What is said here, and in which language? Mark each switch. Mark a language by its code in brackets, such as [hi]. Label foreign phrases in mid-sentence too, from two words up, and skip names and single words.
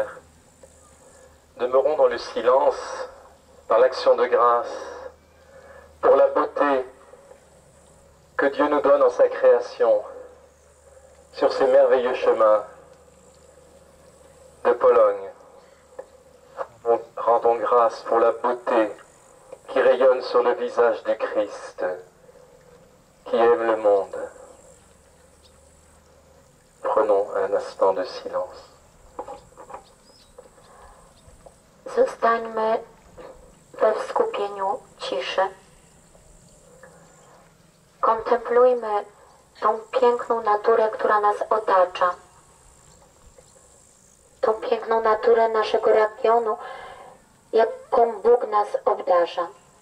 [fr] Demeurons dans le silence, par l'action de grâce, pour la beauté que Dieu nous donne en sa création, sur ces merveilleux chemins de Pologne. Rendons grâce pour la beauté qui rayonne sur le visage du Christ, qui aime le monde. Prenons un instant de silence. [pl] Zostańmy we skupieniu ciszy. Kontemplujmy tą piękną naturę, która nas otacza. Tą piękną naturę naszego regionu, jaką Bóg nas obdarza.